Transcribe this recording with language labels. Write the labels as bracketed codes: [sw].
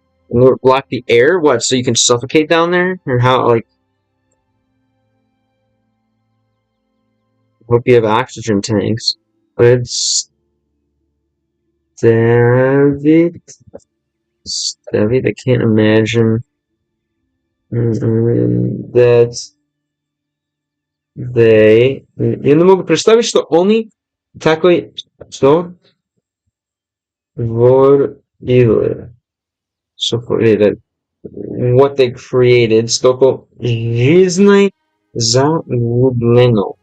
[en] Block the air? What, so you can suffocate down there? Or how, like, hope you have oxygen tanks. But it's David, I can't imagine that they... [ru] Я не могу представить, что они такой, что творили. [en] So that what they created, [ru] столько жизни загублено.